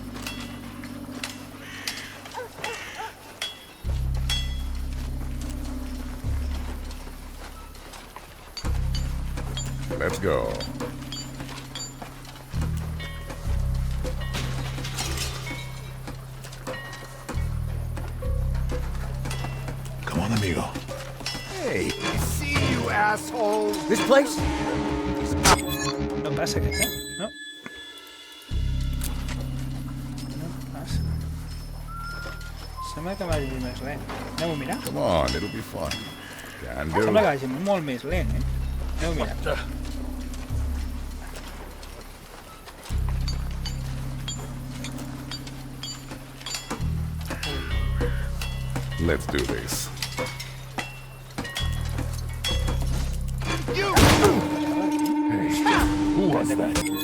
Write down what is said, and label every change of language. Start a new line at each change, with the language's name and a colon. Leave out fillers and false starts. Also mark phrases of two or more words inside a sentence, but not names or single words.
English: Let's go. Come on, amigo. Hey, see you, asshole! This place?
Catalan: No passa, crec, eh? No? No passa. Sembla que vagi més lent. Anem-ho a mirar?
English: Come on, it'll be fun. Can do.
Catalan: Sembla que vagi molt més lent, eh? Anem-ho a mirar.
English: Let's do this. Who was that?